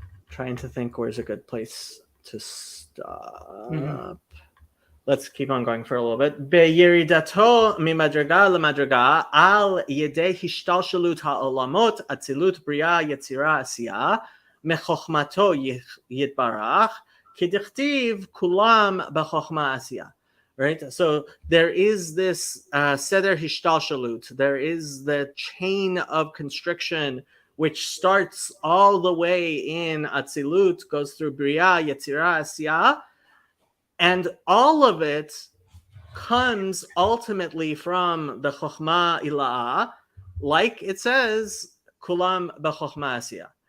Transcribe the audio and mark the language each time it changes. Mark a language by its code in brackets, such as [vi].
[en] Trying to think where's a good place to stop. Mm-hmm. Let's keep on going for a little bit. [he] בירידתו ממדרגה למדרגה על ידי השתלשלות העולמות, אצילות, בריאה, יצירה, עשייה, מחוכמתו יתברך, כדכתיב כולם בחוכמה עשייה. [en] Right? So there is this seder hishtalshalut. There is the chain of constriction which starts all the way in Atzilut, goes through Bria, Yetzirah, Asiyah, and all of it comes ultimately from the Chokhmah Ila'ah, like it says, [he] Kulam b'Chokhmah Asiyah.